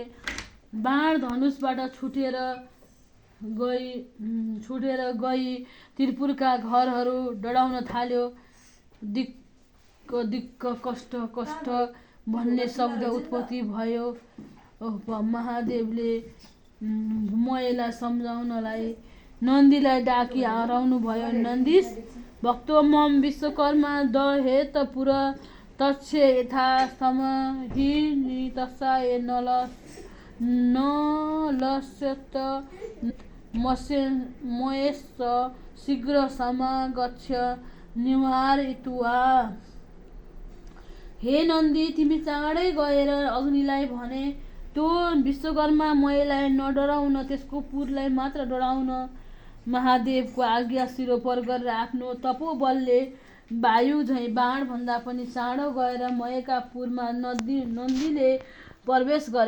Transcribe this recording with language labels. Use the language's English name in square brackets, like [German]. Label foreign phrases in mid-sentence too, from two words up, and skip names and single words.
[Nepali] बाण धनुषबाट छुटेर गई त्रिपुरका घरहरू डढाउन थाल्यो। दिक्क कष्ट भन्ने शब्द उत्पत्ति भयो। महादेवले मयलाई सम्झाउनलाई नन्दीलाई डाकी हराउनु भयो। [Sanskrit] नन्दीश भक्तो मम विश्वकर्मा दहेत पुर तच्छ यथा समहि नितस्साय नलस्यत मयश्च शीघ्र समागच्छ निवारयित्वा। [Nepali] हे नन्दी, तिमी चाँडै गएर अग्निलाई भने त्यो विश्वकर्मा मयलाई नडराउन, त्यसको पुरलाई मात्र डराउन। महादेवको आज्ञा शिरोपर गरेर आफ्नो तपोबलले वायु झैँ बाण भन्दा पनि चाँडो गएर मयका पुरमा नन्दीले प्रवेश गरे।